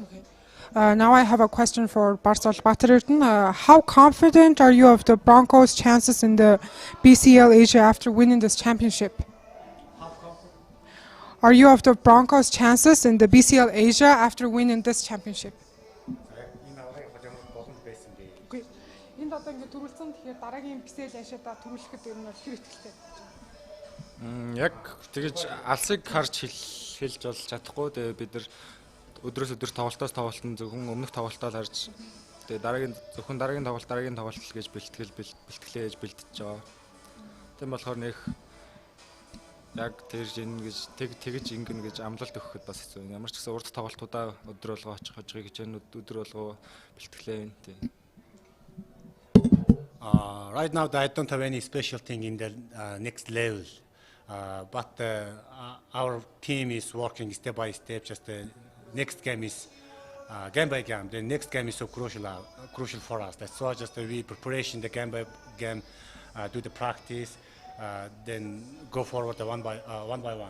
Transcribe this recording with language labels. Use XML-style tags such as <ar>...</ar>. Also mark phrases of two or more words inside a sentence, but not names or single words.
<en>Okay. Now I have a question for Barsol Batrиртэн. How confident are you of the Broncos' chances in the BCL Asia after winning this championship? How confident? Are you of the Broncos' chances in the BCL Asia after winning this championship?</en> <mn>Okay. Энд одоо ингэ төрүүлсэн тэгэхээр дараагийн BCL Asia-да төрүүлэхэд ер нь хэр ихтэй? Яг тэгэж алсыг харж хэлж бол чадахгүй. Тэгээ бид нар өдрөөс өдөр тоглолтоос тоглолтод зөвхөн өмнөх тоглолтоо харж тэгээ дараагийн тоглолт гэж бэлтгэлээ гэж бэлтэж байгаа. Тийм болохоор нэг яг тэгж ингэн гэж амлалт өгөхөд бас хэцүү. Ямар ч гэсэн урд тоглолтуудаа өдөр болгоо очих хожгийг гэж өдөр болгоо бэлтгэлээ юм тийм.</mn> <en>Right now I don't have any special thing in the next level. But our team is working step by step. Just the next game is game by game. The next game is so crucial for us. That's why just we preparation the game by game, do the practice, then go forward one by one.</en>